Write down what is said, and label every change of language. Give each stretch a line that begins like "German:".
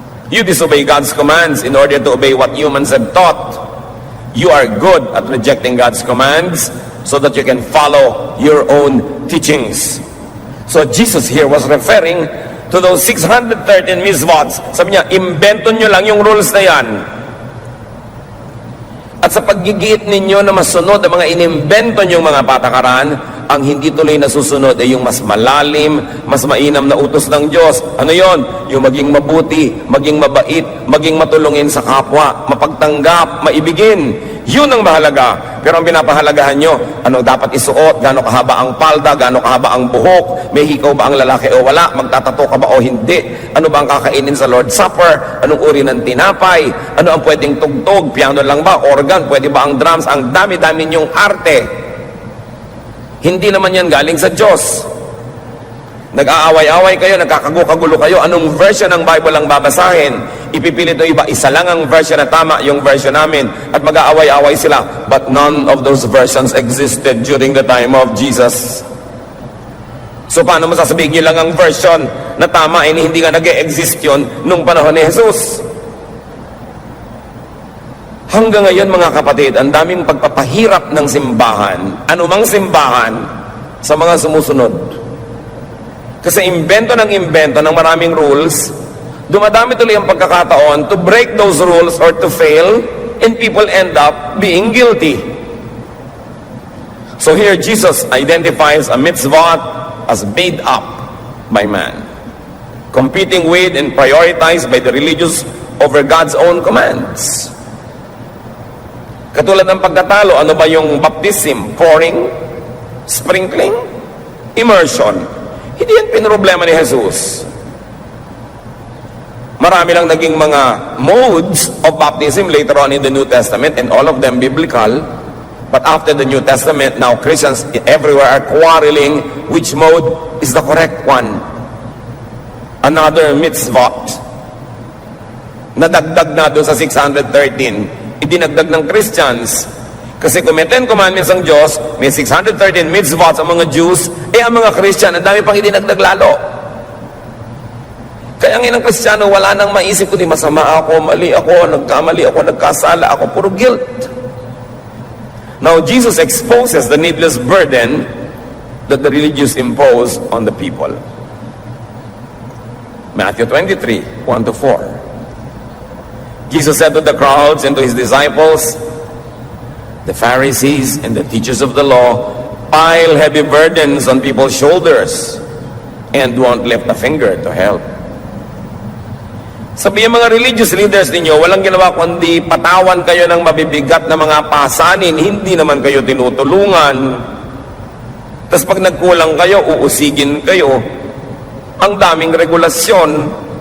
English: You disobey God's commands in order to obey what humans have taught. You are good at rejecting God's commands so that you can follow your own teachings. So Jesus here was referring to those 613 mitzvots.
Filipino: Sabi niya, imbento nyo lang yung rules na yan. At sa paggigiit ninyo na masunod ang mga inimbento nyong mga patakaran, ang hindi tuloy nasusunod ay yung mas malalim, mas mainam na utos ng Diyos. Ano yon? Yung maging mabuti, maging mabait, maging matulungin sa kapwa, mapagtanggap, maibigin. Yun ang mahalaga. Pero ang pinapahalagahan nyo, ano dapat isuot, gaano kahaba ang palda, gaano kahaba ang buhok, may hikaw ba ang lalaki o wala, magtatato ka ba o hindi, ano ba ang kakainin sa Lord's Supper, anong uri ng tinapay, ano ang pwedeng tugtog, piano lang ba, organ, pwede ba ang drums, ang dami-dami nyong arte. Hindi naman yan galing sa Diyos. Nag-aaway-away kayo, nagkakagulo kayo, anong version ng Bible ang babasahin? Ipipilit o iba, isa lang ang version na tama, yung version namin, at mag-aaway-away sila.
English: But none of those versions existed during the time of Jesus.
Filipino: So paano mo sasabihin nyo lang ang version na tama, hindi nga nag-e-exist yun nung panahon ni Jesus? Hanggang ngayon mga kapatid, ang daming pagpapahirap ng simbahan, anumang simbahan, sa mga sumusunod. Kasi imbento ng maraming rules, dumadami tuloy ang pagkakataon
English: to break those rules or to fail, and people end up being guilty. So here Jesus identifies a mitzvah as made up by man, competing with and prioritized by the religious over God's own commands.
Filipino: Katulad ng pagkatalo, ano ba yung baptism?
English: Pouring? Sprinkling? Immersion?
Filipino: Hindi yan pinroblema ni Jesus. Marami lang naging mga
English: modes of baptism later on in the New Testament, and all of them biblical. But after the New Testament, now Christians everywhere are quarreling which mode is the correct one. Another mitzvah.
Filipino: Nadagdag na doon sa 613. Idinagdag ng Christians. Kasi kung may 10 commandments ang Diyos, may 613 mitzvot ang mga Jews, ang mga Christian, ang dami pang idinagdag lalo. Kaya ngayon ang Kristiyano, wala nang maisip kundi masama ako, mali ako, nagkamali ako, nagkasala ako, puro guilt.
English: Now, Jesus exposes the needless burden that the religious impose on the people. Matthew 23, 1-4. Jesus said to the crowds and to his disciples, the Pharisees and the teachers of the law pile heavy burdens on people's shoulders and won't lift a finger to help.
Filipino: Sabihin mga religious leaders ninyo, walang ginawa kundi patawan kayo ng mabibigat na mga pasanin, hindi naman kayo tinutulungan. Tapos pag nagkulang kayo, uusigin kayo. Ang daming regulasyon.